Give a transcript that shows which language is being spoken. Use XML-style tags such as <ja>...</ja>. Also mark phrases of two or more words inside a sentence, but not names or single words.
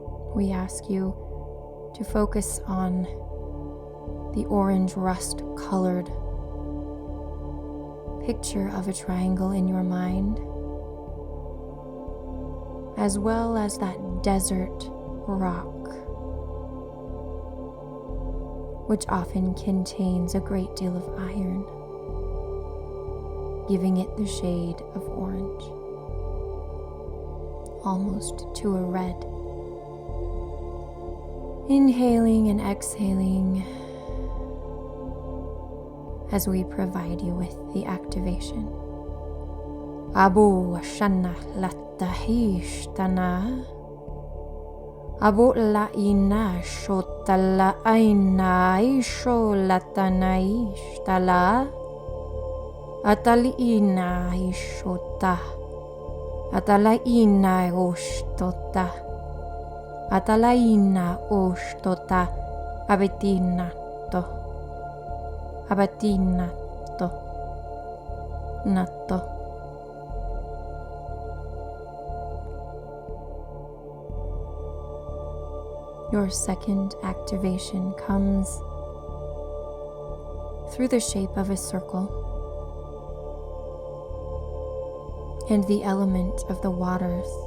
<en>we ask you to focus on the orange rust-colored picture of a triangle in your mind, as well as that desert rock, which often contains a great deal of iron, giving it the shade of orange, almost to a red. Inhaling and exhaling as we provide you with the activation. Abu Shana Latahishtana Abu Laina Shotala Aina Isho Latanaishtala Ataliina Ishota Atalaina Oshtota Atalaina Oshtota Abetinato Abatinato Nato. Your second activation comes through the shape of a circle and the element of the waters.</en>